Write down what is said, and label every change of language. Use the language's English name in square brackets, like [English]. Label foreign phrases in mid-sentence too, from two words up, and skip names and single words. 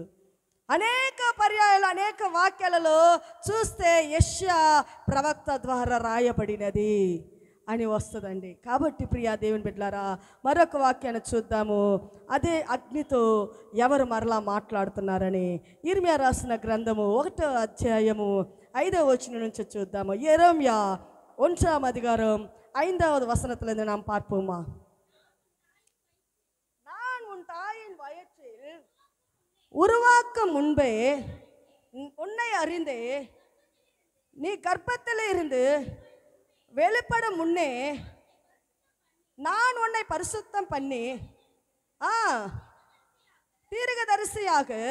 [Telugu] అనేక పర్యాయాలు అనేక వాక్యాలలో చూస్తే యెషయా ప్రవక్త ద్వారా రాయబడినది అని వస్తుందండి. కాబట్టి ప్రియా దేవుని బిడ్డలారా, మరొక వాక్యాన్ని చూద్దాము. అదే అగ్నితో ఎవరు మరలా మాట్లాడుతున్నారని ఇర్మియా రాసిన గ్రంథము 1వ అధ్యాయము 5వ వచనం నుంచి చూద్దాము. [Tamil] యెరెమ్యా 1ஆம் அதிகாரம் 5வது வசனத்திலிருந்து நாம் பார்ப்போமா. நான் உன் தாயின் வயிற்றில் உருவாக்கும் முன்பே உன்னை அறிந்தே, நீ கர்ப்பத்தில் இருந்து வெளிப்படும் முன்னே நான் உன்னை பரிசுத்தம் பண்ணி தீர்க்கதரிசியாக.